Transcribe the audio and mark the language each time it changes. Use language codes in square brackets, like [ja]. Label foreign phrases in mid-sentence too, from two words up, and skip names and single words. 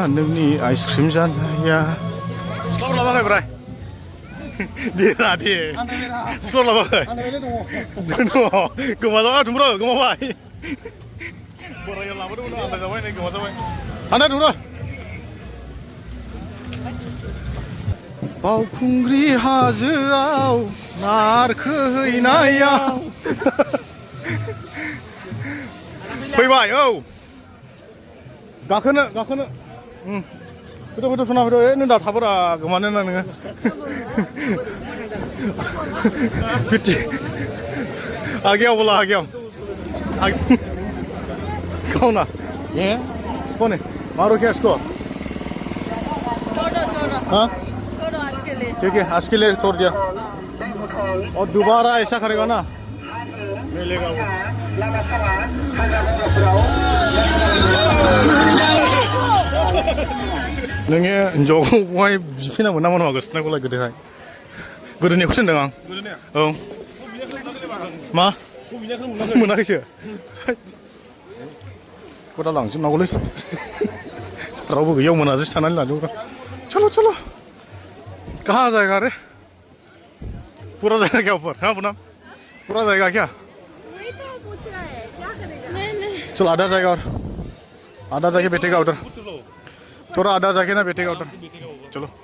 [brx] नोंनि आइसक्रिम जानाया स्कर लाबाखै ब्राय देरा दे स्कर लाबाखै दङ गोमाजाबाय थुमब्र गोमाबाय बोराया लाबोदोंमोन आन्दायजाबाय नै गोमाजाबाय आन्दाय थुमब्र बावखुंग्रि हाजोआव नारखोहैनायाव फैबाय औ गाखोनो फैद' सना फैद' नों दा थाबोरा गोमानो ना नोङो आगेयाव बोला आगेयाव [hi] कौन है कौन है मारो क्या इसको हाँ ठीक है आज के लिए छोड़ दिया और दोबारा ऐसा करेगा ना मिलेगा वो [brx] नोङो हिन्जावखौहाय बिफैनांगौ ना मोनामा गोसोनायखौलाय गोदोहाय गोदोनिखौसो होनदों आं औ मा मोनाखैसो गदा लांजोबनांगौलै रावबो गैयाव मोनाजोंसो थानानै लाजोबो [hi] चलो कहाँ जाएगा रे पूरा जाएगा क्या ऊपर हाँ पूनम पूरा जाएगा क्या वही तो पूछ रहा है क्या करेगा चलो आधा जाएगा और आधा जाके बैठेगा उधर थोड़ा आधा जाके ना बैठेगा उधर चलो